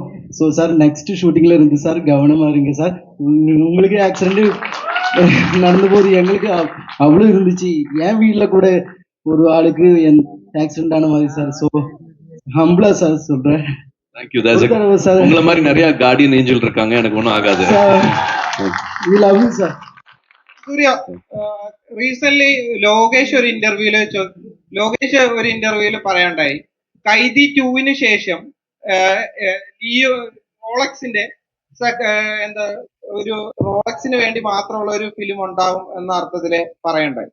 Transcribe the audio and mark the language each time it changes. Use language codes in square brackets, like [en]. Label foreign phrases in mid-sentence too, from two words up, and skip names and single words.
[en] so sir next shooting [ta] இருந்து சார் கவனமாக இருங்க சார். உங்களுக்கு ஆக்சிடென்ட் நடந்த போது எங்களுக்கு அவ்வளோ இருந்துச்சு. என் வீட்டில் கூட ஒரு ஆளுக்கு ஆக்சிடென்ட் ஆன மாதிரி சார். [en] so humbly sir [ta] சொல்கிறேன். தேங்க்யூ. உங்களை மாதிரி நிறைய [en] guardian angel [ta] இருக்காங்க, எனக்கு ஒன்றும் ஆகாது. [ml] സൂര്യ, റീസെന്റ് ലോകേഷ് ഒരു ഇന്റർവ്യൂല് പറയണ്ടായി, കൈദി 2-ന് ശേഷം ഈ റോളക്സിന്റെ എന്താ ഒരു റോളക്സിന് വേണ്ടി മാത്രമുള്ള ഒരു ഫിലിം ഉണ്ടാവും എന്ന അർത്ഥത്തില് പറയണ്ടായി.